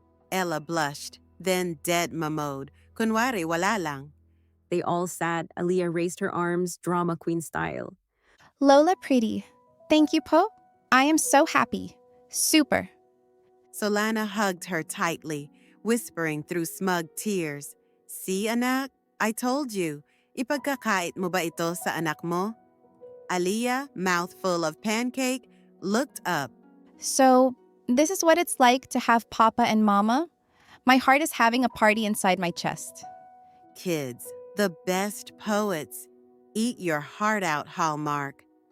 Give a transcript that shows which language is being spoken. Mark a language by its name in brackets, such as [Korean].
[English] Ella blushed, then dead mode. [Filipino] Kunwari wala lang. [English] They all sat. Aaliyah raised her arms, drama queen style. Lola pretty. Thank you, Po. I am so happy. Super. Solana hugged her tightly, whispering through smug tears. "See, anak? I told you. [Filipino] Ipagkakait mo ba ito sa anak mo?" [English] Aaliyah, mouth full of pancake, looked up. So, this is what it's like to have Papa and Mama? My heart is having a party inside my chest. Kids, the best poets. Eat your heart out, Hallmark.